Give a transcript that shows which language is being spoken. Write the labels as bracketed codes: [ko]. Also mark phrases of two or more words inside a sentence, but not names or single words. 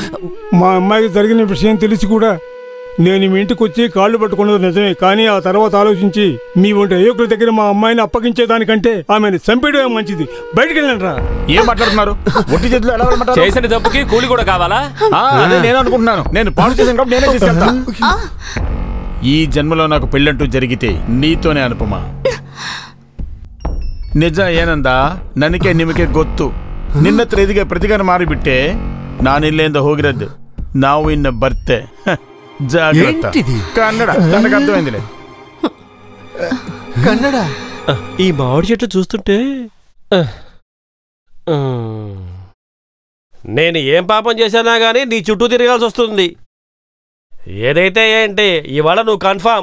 [te] మా అమ్మాయికి జరిగిన విషయం తెలిసి కూడా నేను మీ ఇంటికి వచ్చి కాళ్ళు పట్టుకున్నది నిజమే, కానీ ఆ తర్వాత ఆలోచించి మీ వంటి అయోగ్యుల దగ్గర మా అమ్మాయిని అప్పగించేదానికంటే ఆమెను చంపేయడమే మంచిది. బయటికి వెళ్ళండి రా. ఏం మాట్లాడుతున్నారు? ఒట్టి చేతులు ఎలా వెళ్ళమంటారు? చేసిన తప్పుకి కూలి కూడా కావాలా? అదే నేను అనుకుంటున్నాను. నేను పాడు చేసిన కాబట్టి నేనే తీసుకెళ్తా. ఈ జన్మలో నాకు పెళ్ళంటూ జరిగితే నీతోనే అనుపమా. [kn] ನಿಜ ಏನಂದ ನನಗೆ ನಿಮಗೆ ಗೊತ್ತು. ನಿನ್ನ ಹತ್ರ ಇದಕ್ಕೆ ಪ್ರತಿಗಾರ ಮಾಡಿಬಿಟ್ಟೆ. ನಾನಿಲ್ಲಿಂದ ಹೋಗಿರೋದು. ನಾವು ಇನ್ನು ಬರ್ತೆ. [te] జాగ్రత్త. కన్నడ తనకు అర్థమైందిలే. కన్నడ. ఈ మామిడి చెట్టు చూస్తుంటే నేను ఏం పాపం చేశానా గానీ నీ చుట్టూ తిరగాల్సి వస్తుంది. ఏదైతే ఏంటి ఇవాళ నువ్వు కన్ఫామ్.